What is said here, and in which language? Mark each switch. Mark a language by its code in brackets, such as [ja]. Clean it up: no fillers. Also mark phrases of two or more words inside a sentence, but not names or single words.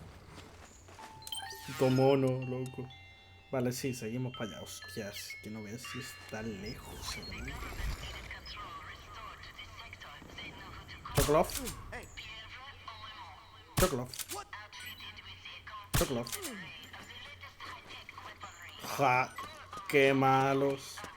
[es] Puto mono, loco. Vale, sí, seguimos para allá. Hostias, que no veas si está lejos, ¿verdad? Chocolov. Chocolov. Chocolov. Ja, qué malos.